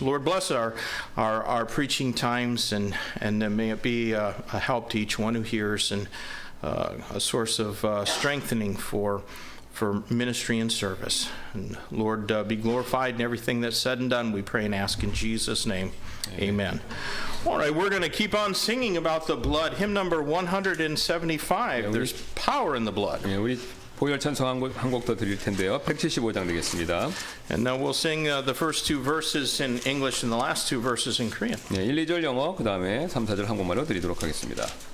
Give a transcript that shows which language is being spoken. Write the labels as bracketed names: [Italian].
[English] Lord, bless our preaching times, and may it be a help to each one who hears, and a source of strengthening for ministry and service. And Lord, be glorified in everything that's said and done, we pray and ask in Jesus' name. Amen. All right, we're going to keep on singing about the blood. Hymn number 175. There's power in the blood. [Korean] 예, 우리 보혈 찬송 한 곡 더 드릴 텐데요. 175장 되겠습니다. [English] And now we'll sing the first two verses in English and the last two verses in Korean. [Korean] 예, 1, 2절 영어, 그 다음에 3, 4절 한국말로 드리도록 하겠습니다.